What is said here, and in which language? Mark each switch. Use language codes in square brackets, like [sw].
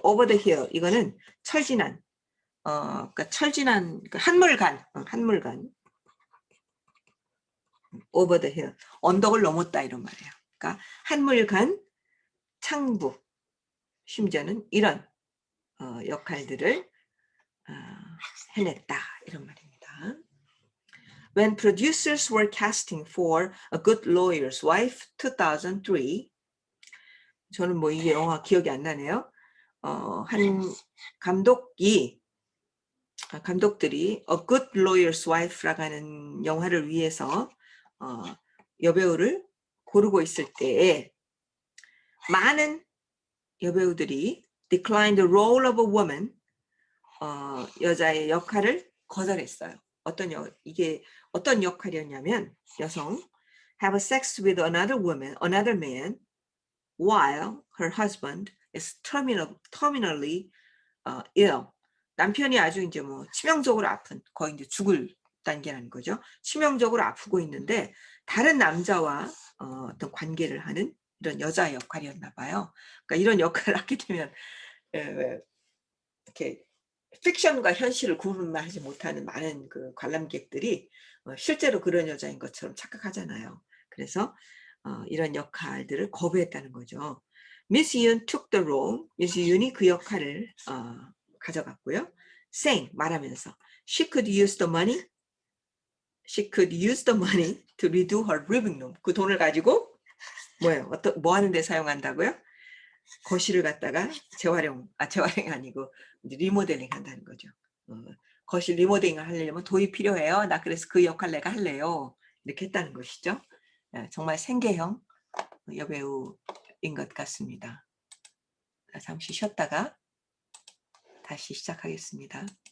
[en] over the hill [ko] 이거는 철진한 그러니까 철진한 한물간 over the hill 언덕을 넘었다 이런 말이에요. 그러니까 한물간 창부 심지어는 이런 역할들을 해냈다 이런 말입니다. [en] When producers were casting for A Good Lawyer's Wife 2003 [ko] 저는 뭐 이게 영화 기억이 안 나네요. 한 감독들이 A Good Lawyer's Wife라고 하는 영화를 위해서 여배우를 고르고 있을 때에 많은 여배우들이 [en] declined the role of a woman, [ko] 여자의 역할을 거절했어요. 이게 어떤 역할이었냐면 여성 [en] have sex with another woman, another man while her husband is terminally ill. [ko] 남편이 아주 이제 뭐 치명적으로 아픈, 거의 이제 죽을 단계라는 거죠. 치명적으로 아프고 있는데 다른 남자와 어떤 관계를 하는 이런 여자의 역할이었나 봐요. 그러니까 이런 역할을 하게 되면 이렇게 픽션과 현실을 구분하지 못하는 많은 그 관람객들이 실제로 그런 여자인 것처럼 착각하잖아요. 그래서 이런 역할들을 거부했다는 거죠. [en] Miss Yoon took the role. [ko] Miss Yoon이 그 역할을 가져갔고요. [en] saying, [ko] 말하면서 [en] she could use the money. She could use the money to redo her living room. [ko] 그 돈을 가지고 뭐 하는 데 사용한다고요? 거실을 갖다가 재활용이 아니고 리모델링 한다는 거죠. 거실 리모델링을 하려면 돈이 필요해요. 나 그래서 그 역할 내가 할래요. 이렇게 했다는 것이죠. 정말 생계형 여배우인 것 같습니다. 잠시 쉬었다가 다시 시작하겠습니다.